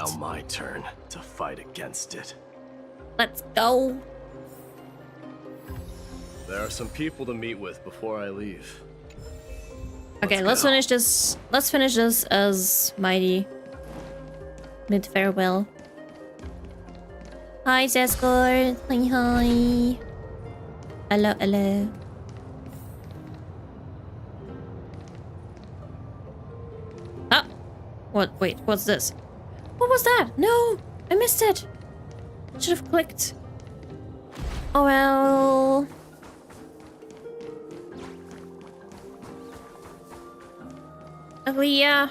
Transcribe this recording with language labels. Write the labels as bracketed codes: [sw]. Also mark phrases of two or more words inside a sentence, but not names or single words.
[en] now my turn to fight against it. Let's go. There are some people to meet with before I leave. Okay, let's finish this. Let's finish this as Mighty. Mid farewell. Hi, Zescor. Hi, hi. Hello, hello. Ah! What? Wait, what's this? What was that? No! I missed it! Should have clicked. Oh well. Aglia.